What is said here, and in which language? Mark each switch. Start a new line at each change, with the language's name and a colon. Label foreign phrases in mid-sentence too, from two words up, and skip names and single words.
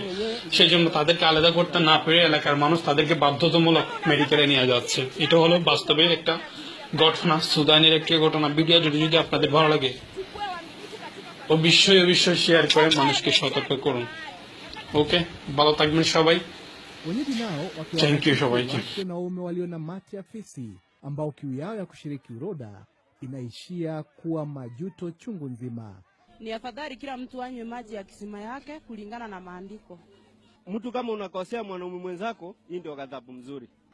Bangla: সেই জন্য তাদেরকে আলাদা করতে না পেরে এলাকার মানুষ তাদেরকে বাধ্যতামূলক মেডিকেলে নিয়ে যাচ্ছে। এটা হলো বাস্তবে একটা ঘটনা, সুদানের একটি ঘটনা। ভিডিও যদি আপনাদের ভালো লাগে অবশ্যই শেয়ার করে মানুষকে সতর্ক করুন। ওকে, ভালো থাকবেন সবাই।
Swahili: Wenyeji nao
English: Thank you সবাইকে।
Swahili: wakiwake na waume walio na mate ya fisi ambao kiu yao ya kushiriki uroda inaishia kuwa majuto chungu nzima. Ni afadhali kila mtu anywe maji ya kisima yake kulingana na maandiko. Mtu kama unakosea mwanaume mwenzako, hii ndio ghadhabu mzuri.